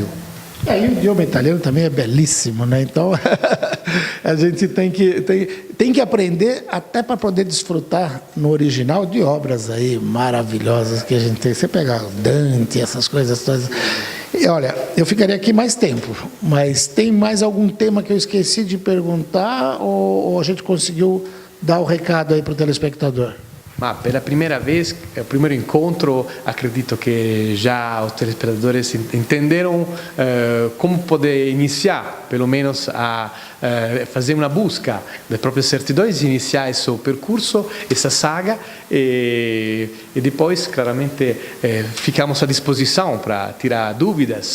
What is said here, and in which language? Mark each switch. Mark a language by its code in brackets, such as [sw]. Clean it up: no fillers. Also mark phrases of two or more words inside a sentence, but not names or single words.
[pt] E o idioma italiano também é belíssimo, né? Então a gente tem que aprender até para poder desfrutar no original de obras aí maravilhosas que a gente tem. Você pegar Dante, essas coisas todas. E olha, eu ficaria aqui mais tempo, mas tem mais algum tema que eu esqueci de perguntar, ou a gente conseguiu dar o recado aí para o telespectador? [it] Ma per la prima [pt] vez, [it] il primo incontro, [pt] acredito [it] che già [pt] os telespectadores entenderam como poder iniciar, pelo menos a fazer uma busca das próprias certidões, iniciar esse percurso, essa saga, e depois, claramente, ficamos à disposição para tirar dúvidas.